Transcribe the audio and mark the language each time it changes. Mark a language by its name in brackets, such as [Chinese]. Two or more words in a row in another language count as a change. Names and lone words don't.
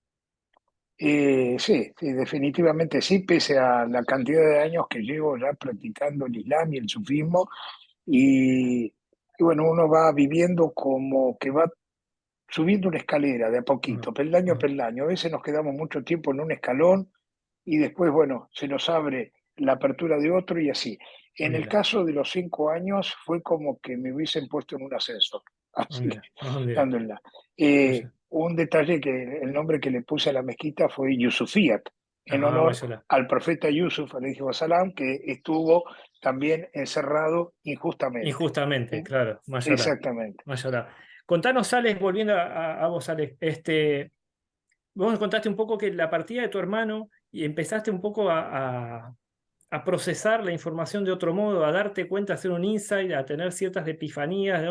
[Spanish] Sí, sí, definitivamente sí, pese a la cantidad de años que llevo ya practicando el Islam y el sufismo, y bueno, uno va viviendo como que va subiendo una escalera de a Ajá, poquito, peldaño a ajá. peldaño. A veces nos quedamos mucho tiempo en un escalón y después, bueno, se nos abre la apertura de otro y así. En el Alhamdulillah, caso de los 5 años fue como que me hubiesen puesto en un ascensor. Así que, [Arabic] الحمد لله الحمد لله. [Spanish] alhamdulillah. Mashallah. Un detalle que el nombre que le puse a la mezquita fue Yusufiyat, en Ajá, honor mashallah. al profeta Yusuf, [Arabic] عليه السلام, [Spanish] que estuvo también encerrado injustamente. Injustamente, ¿Sí? claro, mashallah, Exactamente. mashallah. Contanos, Alex, volviendo a vos, Alex, vos nos contaste un poco que la partida de tu hermano y empezaste un poco a procesar la información de otro modo, a darte cuenta, a hacer un insight, a tener ciertas epifanías, ¿no?